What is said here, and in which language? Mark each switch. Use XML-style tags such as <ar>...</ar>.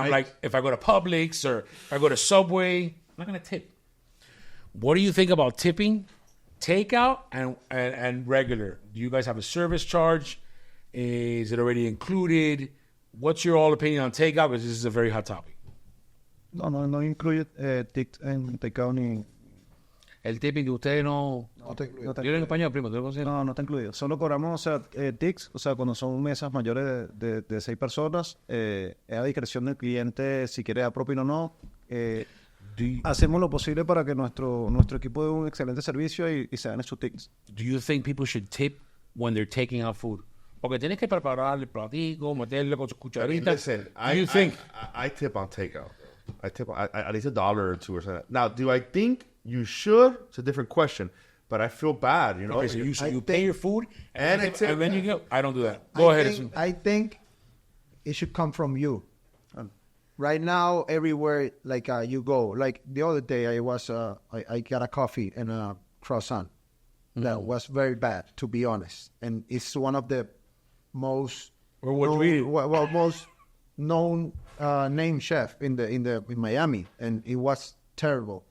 <en>I'm like, if I go to Publix or if I go to Subway, I'm not gonna tip. What do you think about tipping, takeout, and regular? Do you guys have a service charge? Is it already included? What's your all opinion on takeout? Because this is a very hot topic.</en> <es>No incluye tips en takeout ni... El tipping de ustedes no... No te incluye. Dilo en español, primo. ¿Tú lo consideras? No está incluido. Solo cobramos, o sea, tics, o sea, cuando son mesas mayores de 6 personas, es a discreción del cliente si quiere dar propina o no. Hacemos lo posible para que nuestro equipo dé un excelente servicio y se gane sus tics.</es> <en>Do you think people should tip when they're taking out food?</en> <es>Porque tienes que preparar el platico, meterle con su cucharita.</es> <en>Listen, Do you think? I tip on takeout. I tip at least $1 or $2 or something. Now, do I think you should? It's a different question. But I feel bad, you know. Okay, so you pay your food And I tip. and then you go. I don't do that. Go ahead. I think it should come from you. Right now, everywhere like you go, like the other day, I got a coffee and a croissant that was very bad, to be honest, and it's one of the most most known name chef in Miami, and it was terrible.</en>